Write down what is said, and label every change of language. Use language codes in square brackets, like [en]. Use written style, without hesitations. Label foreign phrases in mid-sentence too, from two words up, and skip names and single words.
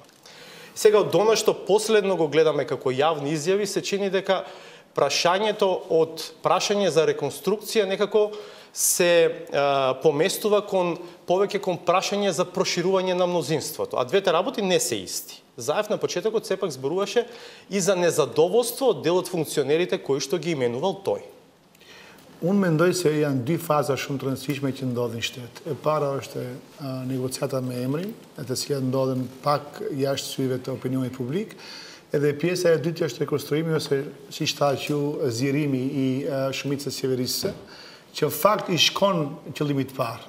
[mk] Сега од она што последно го гледаме како јавни изјави, се чини дека прашањето од прашање за реконструкција некако се поместува повеќе кон прашање за проширување на мнозинството, а двете работи не се исти. Заев на почетокот сепак зборуваше и за незадоволство од дел од функционерите кои што ги именувал тој. [sq] Unë mendoj se janë dy faza shumë të rëndësishme që ndodhin shtet. E para është negociata me emrin, e të cilat ndodhen pak jashtë syve të opinionit publik, edhe pjesa e dytë është rekonstruimi ose siç tha ju zgjerimi I shumicës qeverisëse, që fakt I shkon qëllimit të parë.